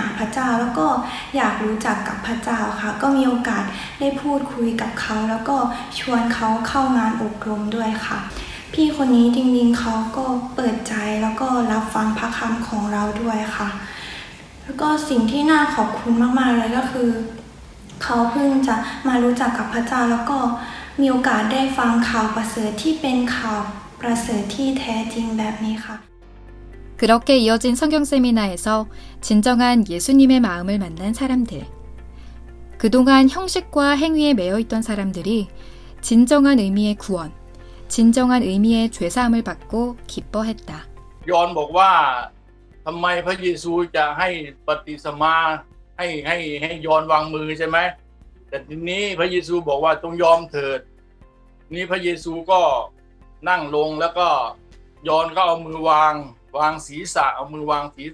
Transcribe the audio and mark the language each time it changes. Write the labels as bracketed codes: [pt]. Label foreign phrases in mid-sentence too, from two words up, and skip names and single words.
[th] พระเจ้าแล้วก็อยากรู้จักกับพระเจ้าค่ะก็มีโอกาสได้พูดคุยกับเขาแล้วก็ชวนเขาเข้างานอบรมด้วยค่ะพี่คนนี้จริงๆเขาก็เปิดใจแล้วก็รับฟังพระคำของเราด้วยค่ะแล้วก็สิ่งที่น่าขอบคุณมากๆเลยก็คือเขาเพิ่งจะมารู้จักกับพระเจ้าแล้วก็มีโอกาสได้ฟังข่าวประเสริฐที่เป็นข่าวประเสริฐที่แท้จริงแบบนี้ค่ะ [ko] 그렇게 이어진 성경 세미나에서 진정한 예수님의 마음을 만난 사람들. 그동안 형식과 행위에 매여 있던 사람들이 진정한 의미의 구원, 진정한 의미의 죄사함을 받고 기뻐했다. [th] ยอห์นบอกว่าทำไมพระเยซูจะให้ปฏิสมาให้ยอห์นวางมือใช่ไหมแต่ทีนี้พระเยซูบอกว่าต้องยอมเถิดนี่พระเยซูก็นั่งลงแล้วก็ยอห์นก็เอามือวางศีรษะเอามือวางศีร